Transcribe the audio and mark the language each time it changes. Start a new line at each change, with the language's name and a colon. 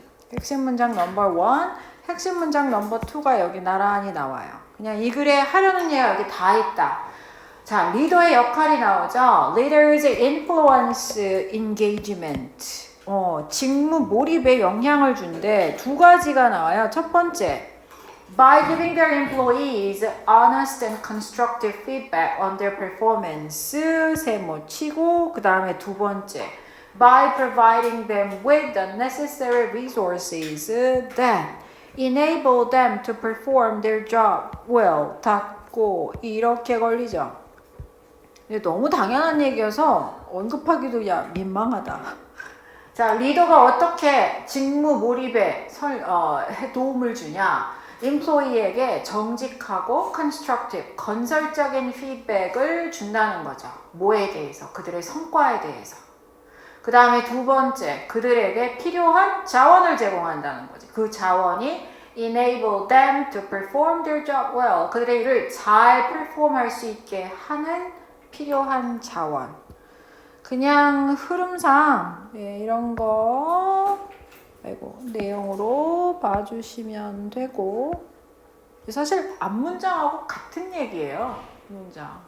Korean: 핵심 문장 넘버 1, 핵심 문장 넘버 2가 여기 나란히 나와요. 그냥 이 글에 하려는 얘기가 여기 다 있다. 자, 리더의 역할이 나오죠.
English: Leaders influence engagement.
Korean: 직무 몰입에 영향을 준대. 두 가지가 나와요. 첫 번째,
English: by giving their employees honest and constructive feedback on their performance.
Korean: 세모 치고 그 다음에 두 번째,
English: by providing them with the necessary resources that enable them to perform their job well.
Korean: 닫고 이렇게 걸리죠. 너무 당연한 얘기여서 언급하기도 민망하다. 자, 리더가 어떻게 직무 몰입에 도움을 주냐? employee에게 정직하고 constructive, 건설적인 피드백을 준다는 거죠. 뭐에 대해서? 그들의 성과에 대해서. 그 다음에 두 번째, 그들에게 필요한 자원을 제공한다는 거지. 그 자원이
English: enable them to perform their job well.
Korean: 그들의 일을 잘 perform할 수 있게 하는 필요한 자원. 그냥 흐름상 이런 거 내용으로 봐주시면 되고 사실 앞문장하고 같은 얘기예요. 문장.